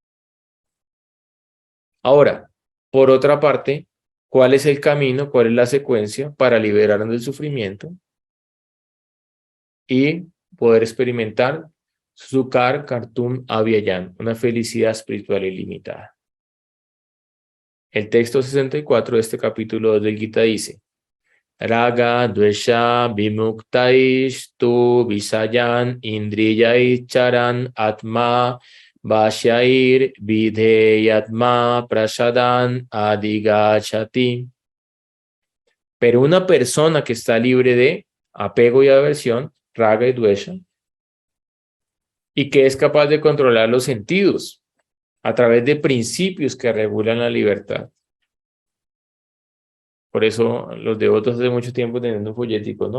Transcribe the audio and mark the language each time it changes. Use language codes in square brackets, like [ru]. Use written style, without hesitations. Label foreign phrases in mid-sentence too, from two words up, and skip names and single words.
[es] Ahora, por otra parte, ¿cuál es el camino, cuál es la secuencia para liberarnos del sufrimiento y poder experimentar [sa] Sukar Kartum Abhyayam, [es] una felicidad espiritual ilimitada? El texto 64 de este capítulo 2 del Gita dice: [sa] Raga dvesha vimuktaishtu visayan indriyai charan atma vashair vidheyatma prasadan adigachati. [es] Pero una persona que está libre de apego y aversión, raga y dvesha, y que es capaz de controlar los sentidos a través de principios que regulan la libertad. Por eso los devotos hace mucho tiempo teniendo un folletico, ¿no?